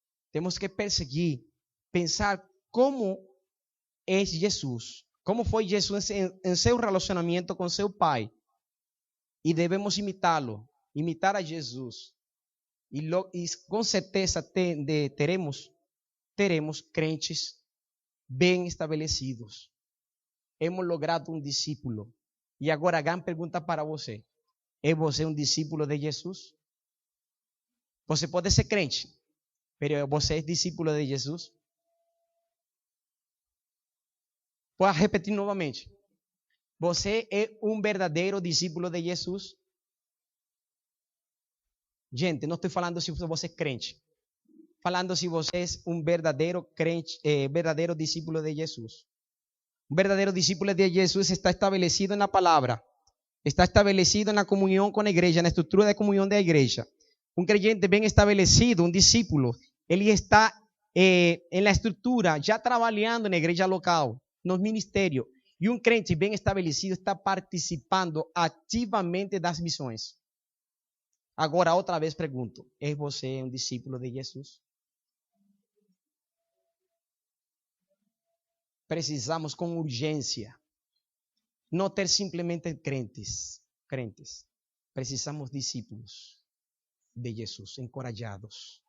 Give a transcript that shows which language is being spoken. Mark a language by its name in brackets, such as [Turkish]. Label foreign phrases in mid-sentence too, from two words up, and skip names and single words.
[Portuguese] temos que perseguir, pensar como é Jesus, como foi Jesus em seu relacionamento com seu Pai. E devemos imitá-lo, imitar a Jesus. E com certeza teremos crentes bem estabelecidos. [Spanish] Hemos logrado [Portuguese] um discípulo. E agora a grande pergunta para você: é você um discípulo de Jesus? Você pode ser crente, mas você é discípulo de Jesus? Vou repetir novamente. Você é um verdadeiro discípulo de Jesus? Gente, não estou falando se você é crente. Falando se você é um verdadeiro crente, verdadeiro discípulo de Jesus. [Spanish] Un verdadero discípulo de Jesús está establecido en la palabra, está establecido en la comunión con la iglesia, en la estructura de comunión de la iglesia. Un creyente bien establecido, un discípulo, él está en la estructura, ya trabajando en la iglesia local, en los ministerios. Y un crente bien establecido está participando activamente [Portuguese] das missões. Agora, outra vez pergunto: é você um discípulo de Jesus? Precisamos com urgência não ter simplesmente crentes. Precisamos discípulos de Jesus, encorajados.